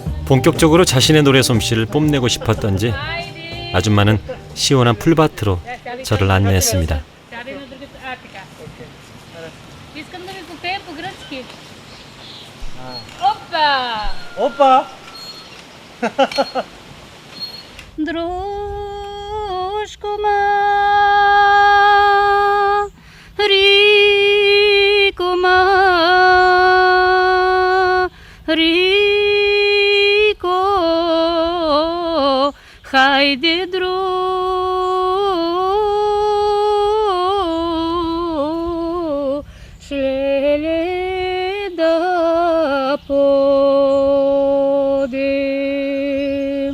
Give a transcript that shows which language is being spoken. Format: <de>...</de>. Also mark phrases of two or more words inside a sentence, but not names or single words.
<ko>본격적으로 자신의 노래 솜씨를 뽐내고 싶었던지 아줌마는 시원한 풀밭으로 저를 안내했습니다.</ko> <bg>Искам да ви попея по-гръцки. Опа!</bg> <ko>오빠.</ko> <bg>Дружко Рико, хайде шлеле да подем.</bg>